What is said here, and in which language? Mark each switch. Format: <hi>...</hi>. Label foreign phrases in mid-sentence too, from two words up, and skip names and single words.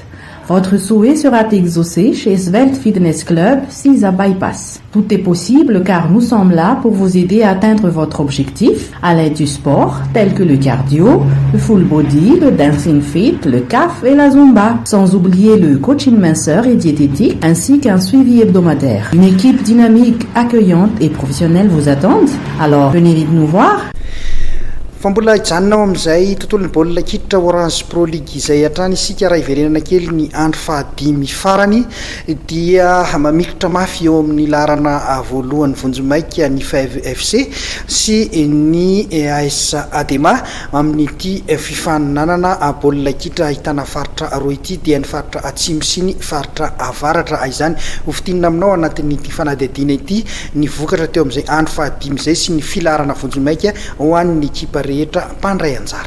<fr>Votre souhait sera exaucé chez Svelte Fitness Club 6 à Bypass. Tout est possible car nous sommes là pour vous aider à atteindre votre objectif à l'aide du sport tel que le cardio, le full body, le dancing fit, le CAF et la Zumba. Sans oublier le coaching minceur et diététique ainsi qu'un suivi hebdomadaire. Une équipe dynamique, accueillante et professionnelle vous attend. Alors venez vite nous voir.</fr> <mg>Fa mbola hijanonao amin'izay tontolon'ny baolina kitra Orange Pro League izay hatrany isika raha iverenana kely ny andro fahadimy farany dia mamikotra mafy eo amin'ny larana voalohany vonjomaika ny FEV FC sy ny AS Adema amin'ity fifaninanana baolina kitra ahitana faritra roa ity dia ny faritra atsimo sy ny faritra avaratra izany hofitinina aminao anatin'ity fanadihadiana ity ny vokatra teo amin'izay andro fahadimy izay sy ny filarana vonjomaika ho an'ny ekipa rehetra mpandray anjara.</mg>